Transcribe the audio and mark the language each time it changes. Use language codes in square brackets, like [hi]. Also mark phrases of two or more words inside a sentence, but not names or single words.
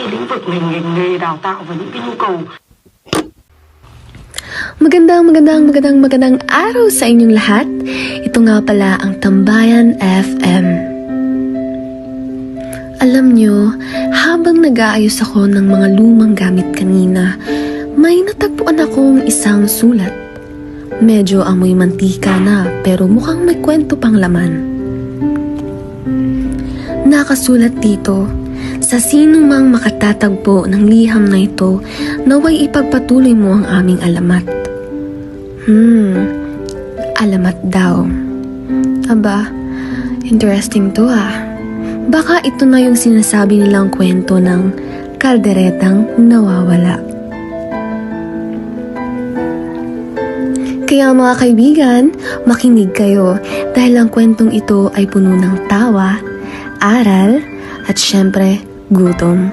[vi] vực ngành nghề đào tạo và những cái nhu cầu. [tl] Magandang araw sa inyong lahat. Ito nga pala ang Tambayan FM. Alam nyo, habang nag-aayos ako ng mga lumang gamit kanina, may natagpuan akong isang sulat. Medyo amoy mantika na pero mukhang may kwento pang laman. Nakasulat dito, sa sinong mang makatatagpo ng liham na ito, naway ipagpatuloy mo ang aming alamat. Alamat daw. Aba, interesting to ah. Baka ito na yung sinasabi nilang kwento ng kalderetang nawawala. Kaya mga kaibigan, makinig kayo dahil ang kwentong ito ay puno ng tawa, aral, at syempre, gutom.